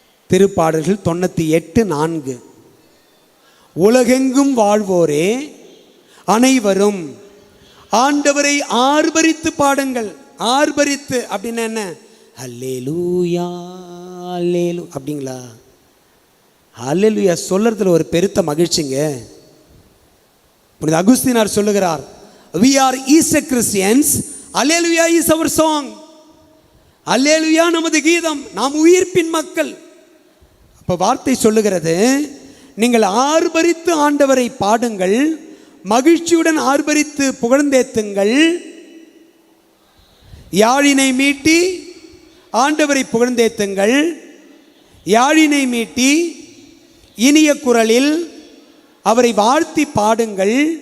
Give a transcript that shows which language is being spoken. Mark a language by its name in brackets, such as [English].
[Tamil] திருப்பாடல்கள் 98:4. உலகெங்கும் வாழ்வோரே அனைவரும் ஆண்டவரை ஆர்ப்பரித்து பாடுங்கள். ஆர்ப்பரித்து அப்படின்னா என்ன? அல்லேலூயா, அல்லேலூ அப்படிங்களா? அல்லேலூயா சொல்றதுல ஒரு பெருத்த மகிழ்ச்சிங்க. [English] புனித அகுஸ்தீனார் சொல்லுகிறார், we are Easter Christians, hallelujah is our song. [Tamil] அல்லேலூயா நமது கீதம், நாம் உயிர்ப்பின் மக்கள். அப்ப வார்த்தை சொல்லுகிறது, நீங்கள் ஆர்ப்பரித்து ஆண்டவரை பாடுங்கள், மகிழ்ச்சியுடன் ஆர்ப்பரித்து புகழ்ந்தேத்துங்கள், யாழினை மீட்டி ஆண்டவரை புகழ்ந்தேத்துங்கள், யாழினை மீட்டி இனிய குரலில் அவரை வாழ்த்தி பாடுங்கள்,